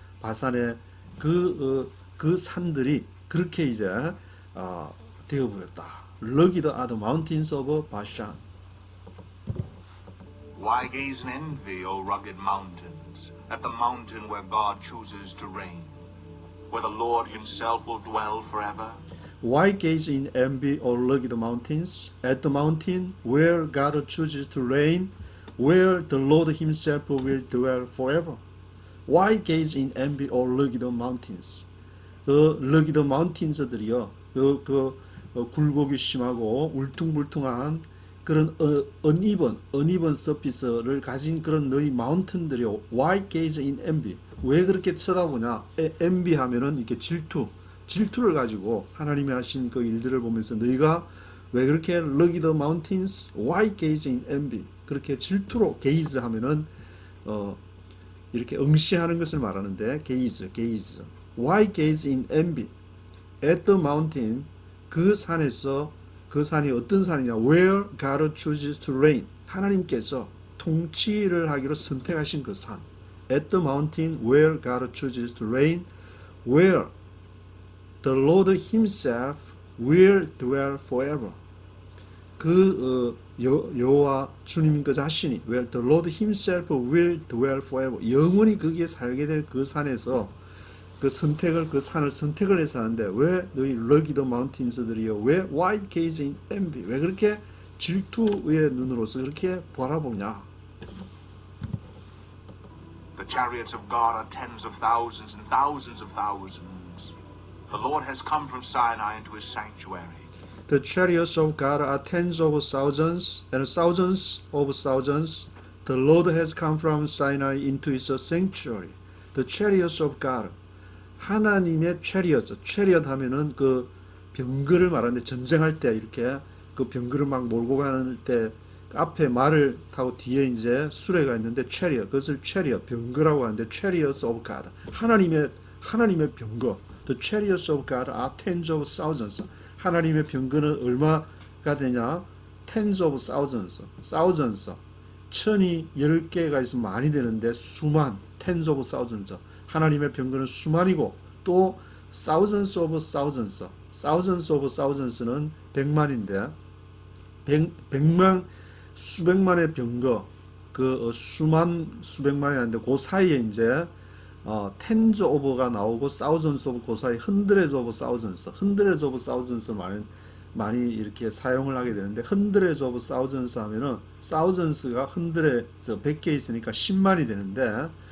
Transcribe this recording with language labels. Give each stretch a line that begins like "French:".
Korean: 바산의 그 산들이 그렇게 이제 되어버렸다.
English: rugged are the mountains of Bashan. Why gaze in envy, O rugged mountains, at the mountain where God chooses to reign, where the Lord himself will dwell forever? Why gaze in envy, O rugged mountains, at the mountain where God chooses to reign, where the Lord himself will dwell forever? Why gaze in envy, O rugged mountains?
Korean: 그
English: rugged mountains
Korean: 들이요, 굴곡이 심하고 울퉁불퉁한 그런
English: uneven surface
Korean: 를 가진 그런 너희 마운틴들이요.
English: Why gaze in envy?
Korean: 왜 그렇게 쳐다보냐? envy 하면은 이렇게 질투를 가지고 하나님이 하신 그 일들을 보면서 너희가 왜 그렇게
English: rugged mountains? Why gaze in envy?
Korean: 그렇게 질투로 gaze 하면은 이렇게 응시하는 것을 말하는데 gaze.
English: Why gaze in envy? At the mountain,
Korean: 그 산에서, 그 산이 어떤 산이냐?
English: Where God chooses to reign.
Korean: 하나님께서 통치를 하기로 선택하신 그 산.
English: At the mountain where God chooses to reign, where the Lord himself will dwell forever.
Korean: 그 여호와 주님 그 자신이
English: where the Lord himself will dwell forever.
Korean: 영원히 거기에 살게 될 그 산에서 그 산을 선택을 해서 하는데 왜 너희 rugged mountains들이요? 왜
English: why gaze in envy?
Korean: 왜 그렇게 질투의 눈으로서 그렇게 바라보냐?
English: The chariots of God are tens of thousands and thousands of thousands. The Lord has come from Sinai into his sanctuary. The chariots of God are tens of thousands and thousands of thousands. The Lord has come from Sinai into his sanctuary. The chariots of God.
Korean: 하나님의 chariot 하면은 그 병거를 말하는데 전쟁할 때 이렇게 그 병거를 막 몰고 가는 때 앞에 말을 타고 뒤에 이제 수레가 있는데 chariot, 그것을 chariot, 병거라고 하는데
English: chariots of God.
Korean: 하나님의 병거. The chariots of God are tens of thousands. 하나님의 병거는 얼마가 되냐?
English: Tens of thousands.
Korean: 천이 10개가 있으면 많이 되는데 수만,
English: tens of thousands.
Korean: 하나님의 병거는 수만이고 또
English: thousands of thousands
Korean: 는 백만인데 백만 수백만의 병거 그 수백만이라는데 그 사이에 이제
English: tens of
Korean: 가 나오고
English: thousands of
Korean: 그 사이
English: hundreds of thousands
Korean: 많이 이렇게 사용을 하게 되는데 hundreds of thousands 하면은 thousands가 hundred 100개 있으니까 10만이 되는데